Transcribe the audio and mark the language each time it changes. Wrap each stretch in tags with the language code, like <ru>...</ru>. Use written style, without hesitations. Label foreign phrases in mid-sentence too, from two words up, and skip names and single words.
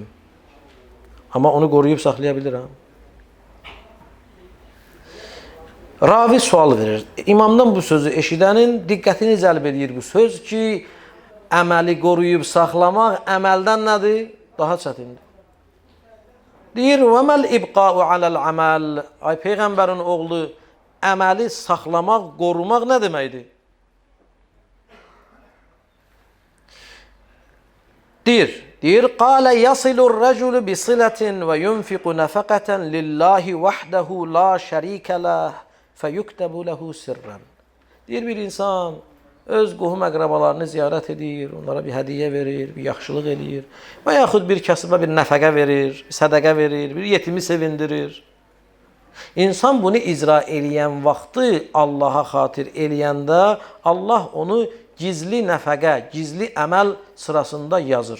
<az>Amma onu qoruyub saxlaya bilirəm. Ravi sual verir. İmamdan bu sözü eşidənin diqqətini cəlb edir bu söz ki, əməli qoruyub saxlamaq əməldən nədir? Daha çətindir. Deyir,</az> <ar>وَمَا الْإِبْقَاءُ عَلَى الْعَمَلِ</ar> <az>Ay Peyğəmbərin oğlu, əməli saxlamaq, qorumaq nə deməkdir? Deyir,</az> <ar>قَالَ يَصِلُ الرَّجُلُ بِصِلَةٍ وَيُنْفِقُ نَفَقَةً لِلَّهِ وَحْدَهُ لَا شَرِيكَ لَهُ فَيُكْتَبُ لَهُ سِرًّا</ar> <az>Deyir, bir insan öz qohum əqrabalarını ziyarət edir, onlara bir hədiyyə verir, bir yaxşılıq edir və yaxud bir kasıba bir nəfəqə verir, bir sədəqə verir, bir yetimi sevindirir. İnsan bunu icra eləyən vaxtı Allaha xatir eləyəndə Allah onu gizli nəfəqə, gizli əməl sırasında yazır.</az>